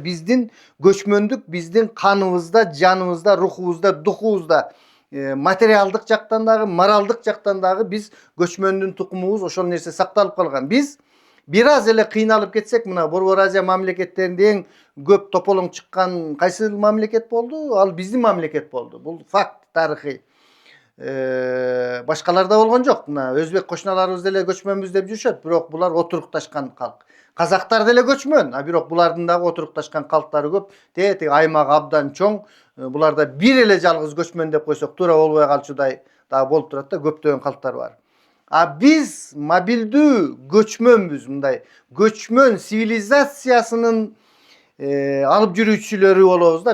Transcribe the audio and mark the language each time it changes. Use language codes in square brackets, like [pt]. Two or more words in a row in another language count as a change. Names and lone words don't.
[ky] Биздин көчмөндүк биздин каныбызда, жаныбызда, рухубузда, духубузда, материалдык жактан дагы, моралдык жактан дагы биз көчмөндүн тукумубуз, ошол нерсе сакталып калган. Биз бир аз эле кыйналып кетсек, мына Борбор Азия мамлекеттеринде эң көп тополоң чыккан кайсы мамлекет болду? Ал биздин мамлекет болду. Бул факт, тарыхый. Башкаларда болгон жок. Мына өзбек коңшуларыбыз деле göçmönбүз деп жүрүшөt, бирок булар отурукташкан калк. Казактар деле көчмөн, бирок булардын дагы отурукташкан калктары көп. Тети аймак абдан чоң. Буларда бир эле жалгыз көчмөн деп койсок туура болбой калчудай дагы болуп турат да, көптөгөн калктар бар. Биз мобилдүү göçmönбүз, мындай göçmön цивилизациясынын алып жүрүүчүлөрү болобуз да.